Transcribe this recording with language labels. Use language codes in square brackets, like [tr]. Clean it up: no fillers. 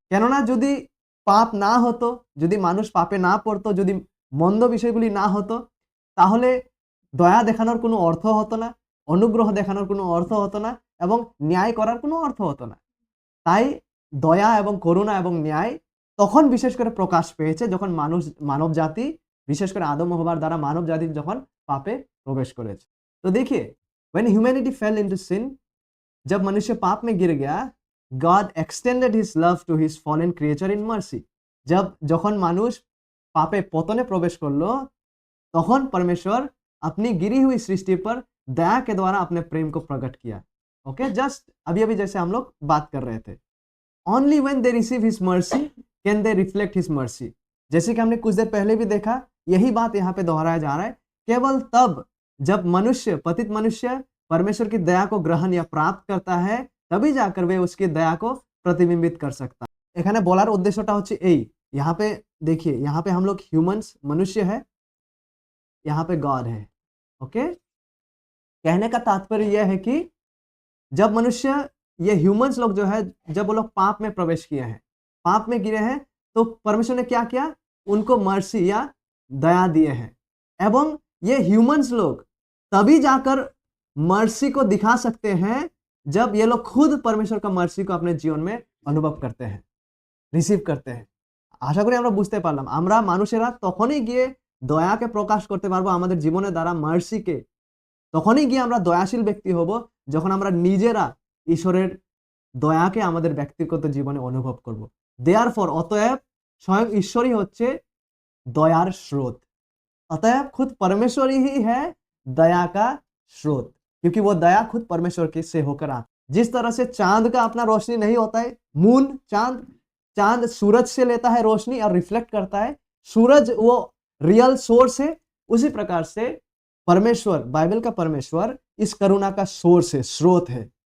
[bn] কেননা যদি পাপ না হতো, যদি মানুষ পাপে না পড়তো, যদি মন্দ বিষয়গুলি না হতো, তাহলে দয়া দেখানোর কোনো অর্থ হতো না, অনুগ্রহ দেখানোর কোনো অর্থ হতো না এবং ন্যায় করার কোনো অর্থ হতো না। তাই দয়া এবং করুণা এবং ন্যায় তখন বিশেষ করে প্রকাশ পেয়েছে যখন মানবজাতি, বিশেষ করে আদম ও হওয়ার দ্বারা মানবজাতি যখন পাপে প্রবেশ করেছে। [hi] तो देखिए, [en] when humanity fell into sin, [hi] जब मनुष्य पाप में गिर गया, [en] God extended his love to his fallen creature in mercy. [bn] যখন মানুষ পাপে পতনে প্রবেশ করলো, তখন [hi] परमेश्वर अपनी गिरी हुई सृष्टि पर दया के द्वारा अपने प्रेम को प्रकट किया। ओके, जस्ट अभी जैसे हम लोग बात कर रहे थे, [en] only when they receive his mercy can they reflect his mercy। [hi] जैसे कि हमने कुछ देर पहले भी देखा, यही बात यहाँ पे दोहराया जा रहा है। केवल तब जब पतित मनुष्य परमेश्वर की दया को ग्रहण या प्राप्त करता है, तभी जाकर वे उसकी दया को प्रतिबिंबित कर सकता है। [bn] এখানে বলার উদ্দেশ্যটা হচ্ছে এই, [hi] यहाँ पे देखिए, यहाँ पे हम लोग ह्यूमंस, मनुष्य है, यहाँ पे गॉड है। ओके, कहने का तात्पर्य यह है कि जब मनुष्य, ये ह्यूमंस लोग जो है, जब वो लोग पाप में प्रवेश किए हैं, पाप में गिरे हैं, तो परमेश्वर ने क्या किया? उनको मर्सी या दया दिए हैं। एवं ये ह्यूमंस लोग तभी जाकर मर्सी को दिखा सकते हैं जब ये लोग खुद परमेश्वर का मर्सी को अपने जीवन में अनुभव करते हैं, [bn] রিসিভ করতে [hi] हैं। [bn] আশা করি আমরা বুঝতে পারলাম। আমরা মানুষেরা তখনই গিয়ে দয়াকে প্রকাশ করতে পারবো আমাদের জীবনের দ্বারা, মার্সিকে তখনই গিয়ে আমরা দয়াশীল ব্যক্তি হব যখন আমরা নিজেরা ঈশ্বরের দয়াকে আমাদের ব্যক্তিগত জীবনে অনুভব করব। [en] therefore, [bn] অতএব স্বয়ং ঈশ্বরই হচ্ছে [hi] दयार स्रोत। अतएव खुद परमेश्वर ही है दया का स्रोत, क्योंकि वो दया खुद परमेश्वर के से होकर आता। जिस तरह से चांद का अपना रोशनी नहीं होता है, मून, चांद सूरज से लेता है रोशनी और रिफ्लेक्ट करता है, सूरज वो रियल सोर्स है, उसी प्रकार से परमेश्वर, बाइबल का परमेश्वर इस करुणा का सोर्स है, स्रोत है।